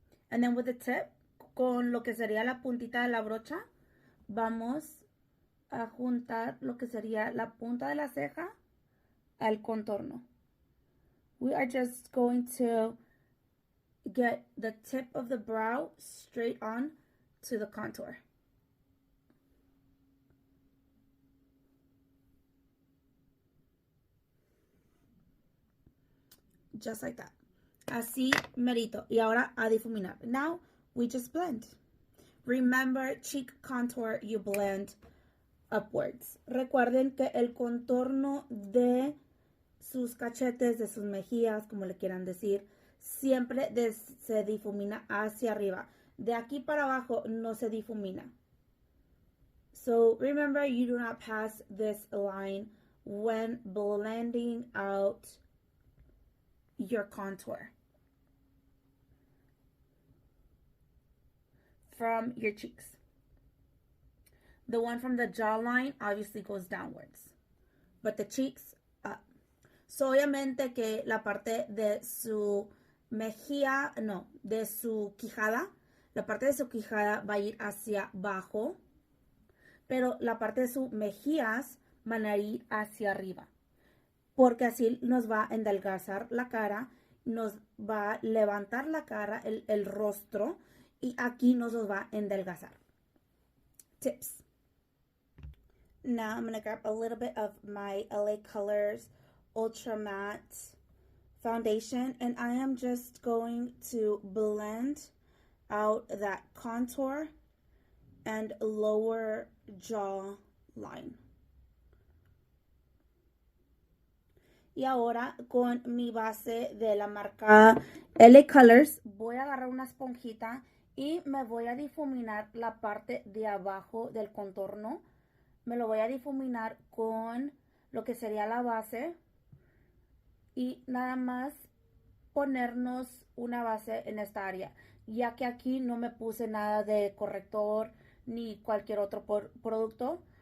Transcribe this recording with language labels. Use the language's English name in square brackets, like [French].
[English] And then with the tip, [Spanish] con lo que sería la puntita de la brocha, vamos a juntar lo que sería la punta de la ceja al contorno. [English] We are just going to get the tip of the brow straight on to the contour. Just like that. [Spanish] Así merito. Y ahora a difuminar. [English] Now we just blend. Remember, cheek contour, you blend upwards. [Spanish] Recuerden que el contorno de sus cachetes, de sus mejillas, como le quieran decir, siempre se difumina hacia arriba. De aquí para abajo no se difumina. [English] So remember, you do not pass this line when blending out your contour from your cheeks. The one from the jawline obviously goes downwards, but the cheeks up. [Spanish] So obviamente que la parte de su mejilla, no, de su quijada, la parte de su quijada va a ir hacia abajo, pero la parte de sus mejillas van a ir hacia arriba, porque así nos va a endelgazar la cara, nos va a levantar la cara, el rostro, y aquí nos los va a endelgazar. [English] Tips. Now I'm going to grab a little bit of my LA Colors Ultra Matte foundation, and I am just going to blend out that contour and lower jaw line. [Spanish] Y ahora con mi base de la marca LA Colors voy a agarrar una esponjita y me voy a difuminar la parte de abajo del contorno. Me lo voy a difuminar con lo que sería la base y nada más ponernos una base en esta área, ya que aquí no me puse nada de corrector ni cualquier otro producto.